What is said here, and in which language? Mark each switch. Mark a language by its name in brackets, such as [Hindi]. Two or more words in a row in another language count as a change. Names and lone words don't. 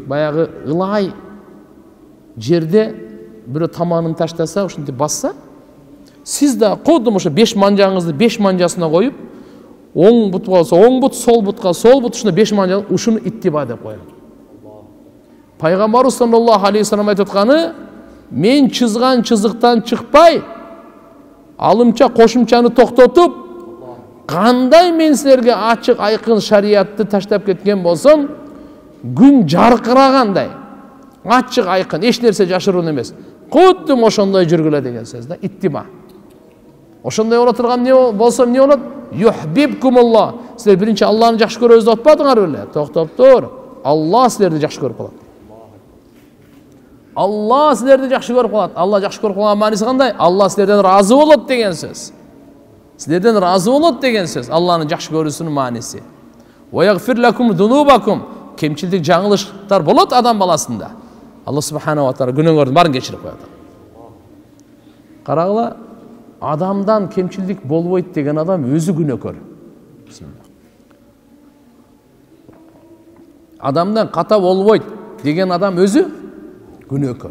[Kyrgyz] Баягы ылай жерде бирөө таманын таштаса, ушинтип басса, сиз да кодум ошо 5 манжаңызды 5 манжасына коюп, оң бут болсо оң бут, сол бутка сол бут, ушуна 5 манжа, ушуну иттиба деп коет. Пайгамбарыбыз [Arabic] صلى الله عليه وسلم [Kyrgyz] айтып атканы, мен чызган чызыктан чыкпай, алымча кошумчаны токтотуп, кандай мен силерге ачык айкын шариятты таштап кеткен болсом, күн жаркырагандай, ачык айкын, эч нерсе жашыруун эмес. Кудум ошондой жүргүлө деген сөз да, иттиба. Ошондой боло турган не болсо эмне болот? [Arabic] يحببكم الله. [Kyrgyz] Силер биринчи Алланы жакшы көрөбүз деп атпадыңар беле? Токтоп тур. Алла силерди жакшы көрүп калат. Алла силерди жакшы көрүп калат. Алла жакшы көрүп калган мааниси кандай? Алла силерден разы болот деген сөз. Силерден разы болот деген сөз. Алланы жакшы көрүүсүнүн мааниси. [Arabic] ويغفر لكم ذنوبكم. [Kyrgyz] Кемчилдик, жаңылыштар болот адам баласында. Алла [Arabic] سبحانه وتعالى [Kyrgyz] күнөөңөрдүн баарын кечирип коет. Карагыла, адамдан кемчилдик болбойт деген адам өзү күнөөкөр. Адамдан ката болбойт деген адам өзү күнөөкөр.